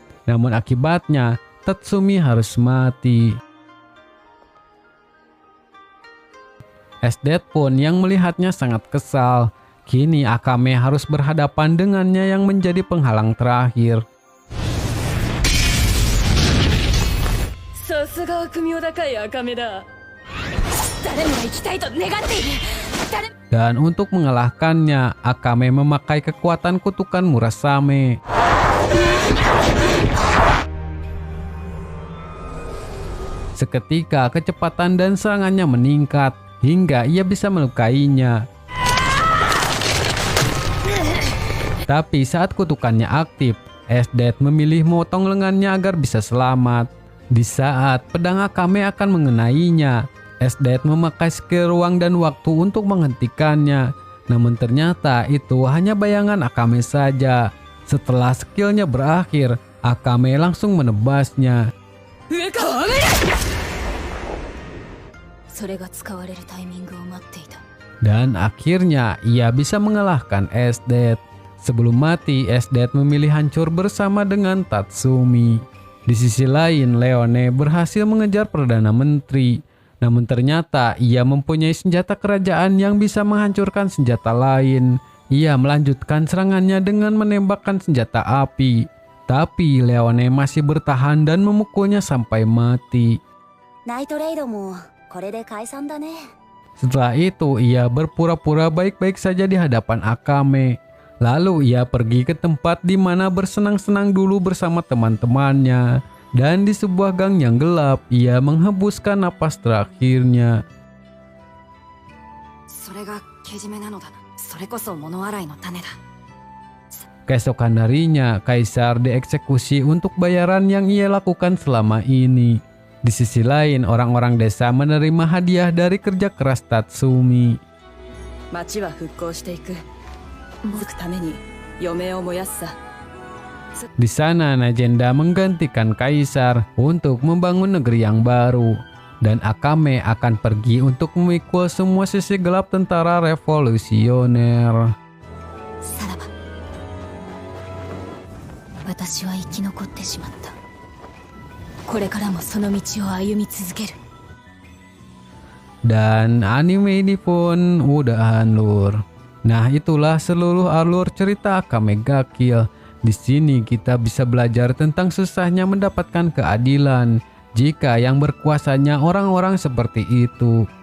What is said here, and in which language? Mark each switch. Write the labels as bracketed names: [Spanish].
[Indonesian] Namun akibatnya, Tatsumi harus mati. Esdet pun yang melihatnya sangat kesal. Kini Akame harus berhadapan dengannya yang menjadi penghalang terakhir. [Japanese] さすが悪名高い赤目だ。誰もが生きたいと願っている。誰 [Indonesian] Dan untuk mengalahkannya, Akame memakai kekuatan kutukan Murasame. Seketika kecepatan dan serangannya meningkat hingga ia bisa melukainya. Tapi saat kutukannya aktif, Esdet memilih memotong lengannya agar bisa selamat. Di saat pedang Akame akan mengenainya, Esdet memakai skill ruang dan waktu untuk menghentikannya. Namun ternyata itu hanya bayangan Akame saja. Setelah skillnya berakhir, Akame langsung menebasnya. [Japanese] 上か。それが使われるタイミングを待っていた。 [Indonesian] Dan akhirnya ia bisa mengalahkan Esdet. Sebelum mati, Esdet memilih hancur bersama dengan Tatsumi. Di sisi lain, Leone berhasil mengejar Perdana Menteri. Namun ternyata ia mempunyai senjata kerajaan yang bisa menghancurkan senjata lain. Ia melanjutkan serangannya dengan menembakkan senjata api. Tapi Leone masih bertahan dan memukulnya sampai mati. [Japanese] ナイトレイドもこれで解散だね。 [Indonesian] Setelah itu, ia berpura-pura baik-baik saja di hadapan Akame. Lalu ia pergi ke tempat di mana bersenang-senang dulu bersama teman-temannya. Dan di sebuah gang yang gelap, ia menghembuskan napas terakhirnya. [Japanese] それがけじめなのだな。それこそ物洗いの種だ。 [Indonesian] Keesokan harinya, Kaisar dieksekusi untuk bayaran yang ia lakukan selama ini. Di sisi lain, orang-orang desa menerima hadiah dari kerja keras Tatsumi. [Japanese] 町は復興していく。続くために余命を燃やすさ。 [Indonesian] Di sana, Najenda menggantikan Kaisar untuk membangun negeri yang baru. Dan Akame akan pergi untuk memikul semua sisi gelap tentara revolusioner. [Japanese] さらば私は生き残ってしまった。これからもその道を歩み続ける。 [Indonesian] Dan anime ini pun udahan lur. Nah, itulah seluruh alur cerita Akame ga Kill. Di sini kita bisa belajar tentang susahnya mendapatkan keadilan jika yang berkuasanya orang-orang seperti itu.